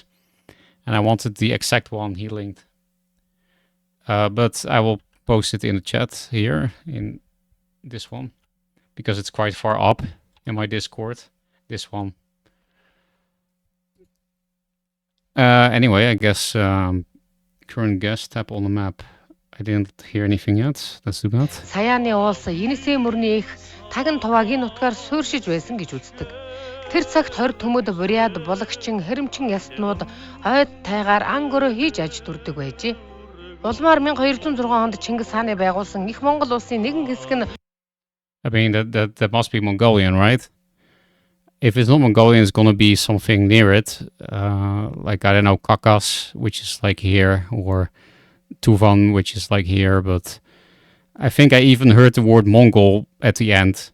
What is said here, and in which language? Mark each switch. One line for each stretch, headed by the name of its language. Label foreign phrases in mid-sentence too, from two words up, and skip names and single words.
English: And I wanted the exact one he linked. But I will post it in the chat here, in this one, because it's quite far up in my Discord. This one. Anyway, I guess current guest, tap on the map. I didn't hear anything yet. Let's do that.
Mongolian: Саяны уулс Енисей мөрний их тагн тувааг энэ утгаар суурьшиж байсан гэж үздэг. Тэр цагт 20 төмөд буриад булагчин хэрэмчин ястнууд хойд тайгаар ан гөрөө хийж аж дүрдэг байжээ. Улмаар 1206 онд Чингис хааны байгуулсан их Монгол улсын нэгэн хэсэг нь
English: I mean that must be Mongolian, right? If it's not Mongolian, it's gonna be something near it, like, I don't know, Kakas, which is like here, or Tuvan, which is like here, but I think I even heard the word Mongol at the end.